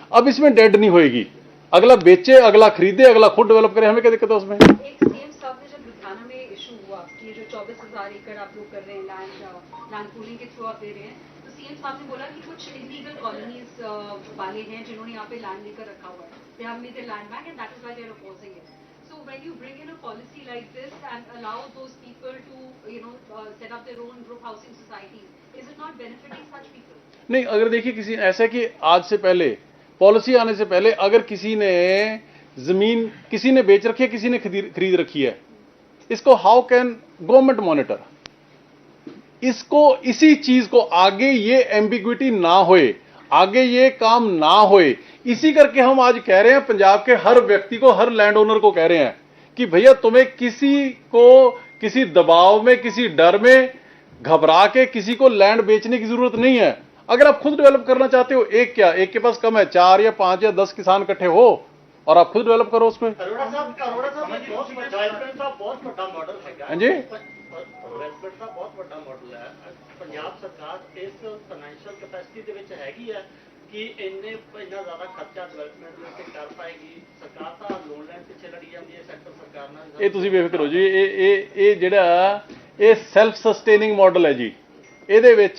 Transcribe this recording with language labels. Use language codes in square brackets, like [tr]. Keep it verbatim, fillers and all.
[hi] अब इसमें डेड नहीं होएगी, अगला बेचे अगला खरीदे अगला खुद डेवलप करे, हमें क्या दिक्कत है उसमें। एक सीएम साहब ने जब लुधियाना में इशू हुआ कि जो चौबीस हजार एकड़ आप लोग कर रहे हैं लैंड लैंड पूलिंग के थ्रू आप दे रहे हैं, तो सीएम साहब ने बोला कि कुछ इलीगल कॉलोनीज वाले हैं जिन्होंने यहाँ पे लैंड लेकर रखा हुआ है, [en] They have made a land bank and that is why they are opposing it. So when you bring in a policy like this and allow those people to, you know, uh, set up their own group housing societies, is it not benefiting such people? [hi] नहीं, अगर देखिए किसी ऐसा है कि आज से पहले पॉलिसी आने से पहले अगर किसी ने जमीन किसी ने बेच रखी है किसी ने खरीद खरीद रखी है, इसको [en] how can government monitor, [hi] इसको इसी चीज को आगे ये एम्बिग्विटी ना होए आगे ये काम ना होए, इसी करके हम आज कह रहे हैं पंजाब के हर व्यक्ति को हर लैंड ओनर को कह रहे हैं कि भैया तुम्हें किसी को किसी दबाव में किसी डर में घबरा के किसी को लैंड बेचने की जरूरत नहीं है। अगर आप खुद डेवलप करना चाहते हो, एक क्या एक के पास कम है, चार या पांच या दस किसान इकट्ठे हो और आप खुद डेवलप करो उसमें। [pa] ਅਰੋੜਾ ਸਾਹਿਬ ਅਰੋੜਾ ਸਾਹਿਬ ਇਹ ਬਹੁਤ ਡਿਵੈਲਪਮੈਂਟ ਦਾ ਬਹੁਤ ਵੱਡਾ ਮਾਡਲ ਹੈਗਾ। [hi] हाँ जी। [pa] ਡਿਵੈਲਪਮੈਂਟ ਦਾ ਬਹੁਤ ਵੱਡਾ ਮਾਡਲ ਹੈ। ਪੰਜਾਬ ਸਰਕਾਰ ਇਸ ਫਾਈਨੈਂਸ਼ੀਅਲ ਕਪੈਸਿਟੀ ਦੇ ਵਿੱਚ ਹੈਗੀ ਹੈ [hi] कि इन्ने इतना ज्यादा खर्चा डेवलपमेंट में से कर पाएगी सरकार? तो लोन लैन पिछे लड़ी जाती है सेंटर सरकार ने। [pa] ਇਹ ਤੁਸੀਂ ਵੇਖ ਕਰੋ ਜੀ, ਇਹ ਇਹ ਇਹ ਜਿਹੜਾ ਇਹ ਸੈਲਫ ਸਸਟੇਨਿੰਗ ਮਾਡਲ ਹੈ ਜੀ, ਇਹਦੇ ਵਿੱਚ